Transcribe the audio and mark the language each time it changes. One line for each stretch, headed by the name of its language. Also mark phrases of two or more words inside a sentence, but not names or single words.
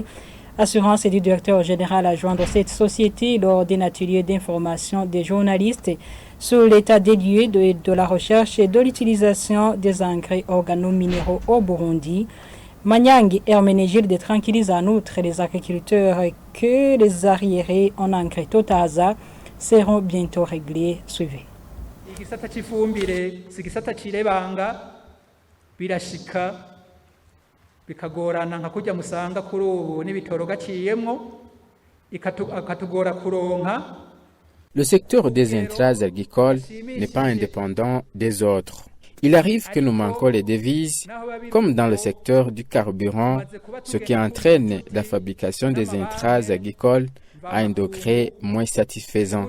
French: Assurance du directeur général adjoint de cette société lors d'un atelier d'information des journalistes sur l'état des lieux de la recherche et de l'utilisation des engrais organo-minéraux au Burundi. Manyang Herménégilde tranquillise en outre les agriculteurs que les arriérés en engrais Totaza seront bientôt réglés. Suivez.
Rundi: bikagorana nka kujya musanga kuri ubu n'ibitoro gaciyemwo ikatugora kuronka.
French: Le secteur des intrants agricoles n'est pas indépendant des autres. Il arrive que nous manquons les devises, comme dans le secteur du carburant, ce qui entraîne la fabrication des intrants agricoles à un degré moins satisfaisant.